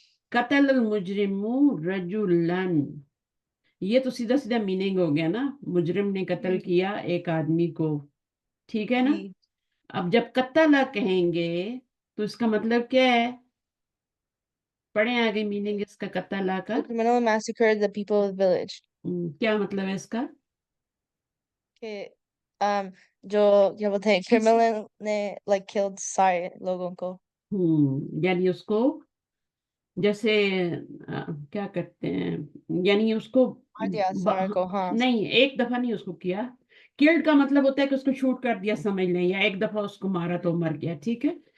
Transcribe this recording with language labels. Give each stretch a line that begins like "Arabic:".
Arabic: قتل المجرم رجلن,
Urdu: یہ تو سیدھا سیدھا میننگ ہو گیا نا, مجرم نے قتل Hmm. کیا ایک آدمی کو, ٹھیک ہے نا. Ji. اب جب قتل کہیں گے تو اس کا مطلب کیا ہے؟ پڑھیں آگے میننگ اس کا قتل کا.
English: The criminal massacred the people of the village.
Urdu: کیا مطلب ہے اس کا؟ کہ جو کیا بولتے ہیں criminal نے
English: like killed
Urdu: سارے لوگوں کو. یعنی اس کو جیسے کیا کرتے ہیں, یعنی اس کو مار دیا سارے کو. ہاں. نہیں, ایک دفعہ نہیں اس کو کیا. کلڈ کا مطلب ہوتا ہے کہ اس کو شوٹ کر دیا سمجھ لیں, یا ایک دفعہ اس کو مارا تو مر گیا, ٹھیک ہے.